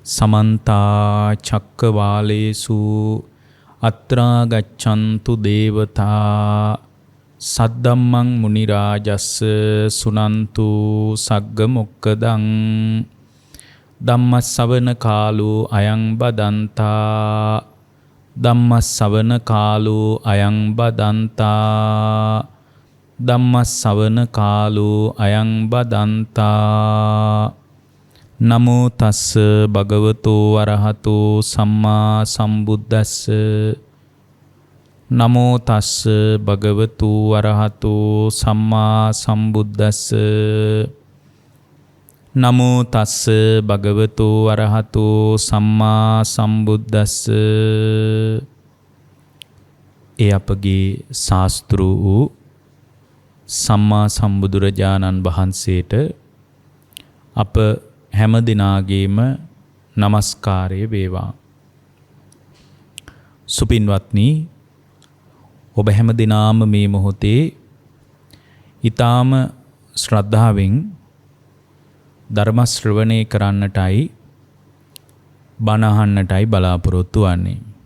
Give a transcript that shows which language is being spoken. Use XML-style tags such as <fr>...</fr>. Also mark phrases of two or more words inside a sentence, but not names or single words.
<pi>समन्ता चक्कवालेषु अत्रा गच्छन्तु देवता सद्धम्मं मुनिराजस्स सुनन्तु सग्ग मोक्खदं ධම්මස්සවන කාලෝ අයං බදන්තා ධම්මස්සවන කාලෝ අයං බදන්තා ධම්මස්සවන කාලෝ අයං බදන්තා නමෝ තස්ස භගවතෝ අරහතෝ සම්මා සම්බුද්දස්ස නමෝ තස්ස භගවතු අරහතෝ සම්මා සම්බුද්දස්ස නමෝ තස්ස භගවතු අරහතෝ සම්මා සම්බුද්දස්ස.</pi> <si>ඒ අපගේ ශාස්තෘ වූ සම්මා සම්බුදුරජාණන් වහන්සේට අප හැම දිනාගේම নমස්කාරය වේවා. සුපින්වත්නි, ඔබ හැම දිනාම මේ මොහොතේ ඊ타ම ශ්‍රද්ධාවෙන් ධර්ම ශ්‍රවණය කරන්නටයි බණ අහන්නටයි බලාපොරොත්තු වන්නේ.</si>